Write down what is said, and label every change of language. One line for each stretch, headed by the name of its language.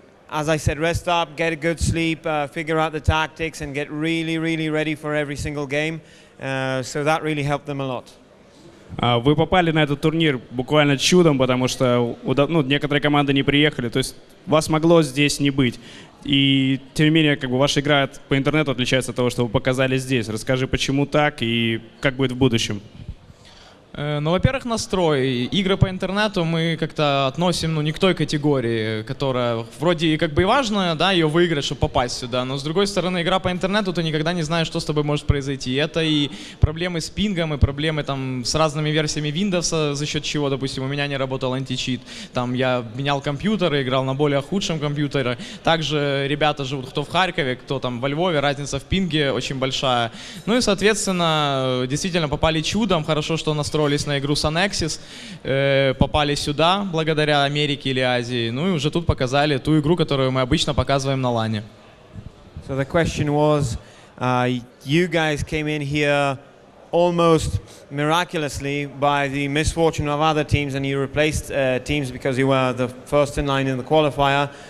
English: As I said, rest up, get a good sleep, figure out the tactics, and get really, really ready for every single game. So that really helped them a lot.
Russian: Вы попали на этот турнир буквально чудом, потому что некоторые команды не приехали, то есть вас могло здесь не быть. И тем не менее, ваша игра по интернету отличается от того, что вы показали здесь. Расскажи, почему так и как будет в будущем. Ну, во-первых, настрой. Игры по интернету мы как-то относим, ну, не к той категории, которая вроде как бы и важно, да, ее выиграть, чтобы попасть сюда, но с другой стороны, игра по интернету, ты никогда не знаешь, что с тобой может произойти. Это и проблемы с пингом, и проблемы там с разными версиями Windows, за счет чего, допустим, у меня не работал античит. Там я менял компьютер, играл на более худшем компьютере. Также ребята живут кто в Харькове, кто там во Львове, разница в пинге очень большая. Ну и, соответственно, действительно попали чудом, хорошо, что настроились на игру Sunexis, попали сюда благодаря Америке или Азии, ну и уже тут показали ту игру, которую мы обычно показываем на лане.
English: So the question was, you guys came in here almost miraculously by the misfortune of other teams, and you replaced teams because you were the first in line in the qualifier.